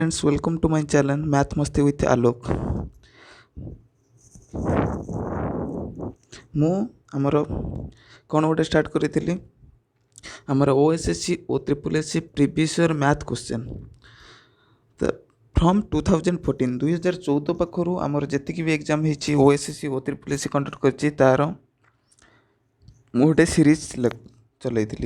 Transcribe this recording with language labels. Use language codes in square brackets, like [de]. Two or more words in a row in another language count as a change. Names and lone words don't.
[en] Friends, welcome to my channel Math Masti with Alok. [or] ମୁଁ ଆମର କ'ଣ ଗୋଟେ ଷ୍ଟାର୍ଟ କରିଥିଲି ଆମର OSSC ଓ SSC [en] previous year math question from [or] 2014 ପାଖରୁ ଆମର ଯେତିକି ବି ଏକ୍ଜାମ୍ ହେଇଛି OSSC ଓ SSC କଣ୍ଡକ୍ଟ କରିଛି ତା'ର ମୁଁ ଗୋଟେ ସିରିଜ୍ ଚଲେଇଥିଲି।